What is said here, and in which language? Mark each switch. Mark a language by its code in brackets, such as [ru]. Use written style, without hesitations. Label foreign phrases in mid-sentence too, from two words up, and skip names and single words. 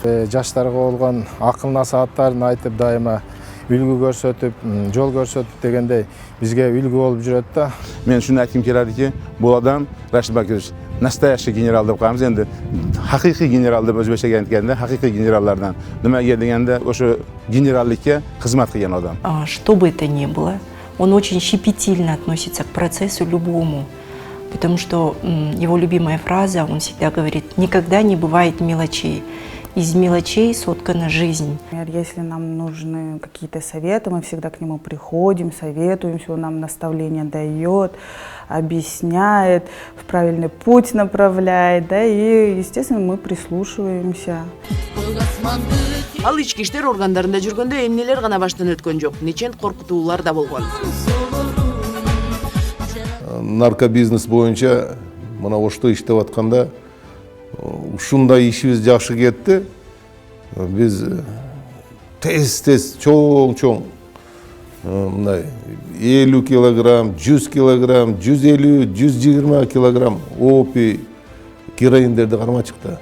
[ky] Жаштарга болгон акыл насааттарын айтып, дайыма үлгү көрсөтүп, жол көрсөтүп дегендей бизге үлгү болуп жүрөт да. Мен шуну айткым келет ки, бул адам Рашид Бакирович [ru] настоящий генерал [ky] деп коебуз. Энди хакыйкый генерал деп өзбекчеге айтканда, хакыйкый генералдардан немеге дегенде ошо генералдыкка кызмат кылган адам. [ru] Что бы это ни было, он очень щепетильно относится к процессу любому. Потому что его любимая фраза, он всегда говорит: никогда не бывает мелочей. Из мелочей соткана жизнь. Если нам нужны какие-то советы, мы всегда к нему приходим, советуемся, он нам наставления дает, объясняет, в правильный путь направляет, да, и, естественно, мы прислушиваемся. [ky] Ал ички иштер органдарында жүргөндө эмнелер гана баштан өткөн жок, нечент коркутуулар да болгон. Наркобизнес боюнча мына Ошто иштеп атканда ушундай ишибиз жакшы кетти. Биз тез чоң мындай 50 килограмм, 100 килограмм, 150, 120 килограмм опий героиндерди кармачыкта.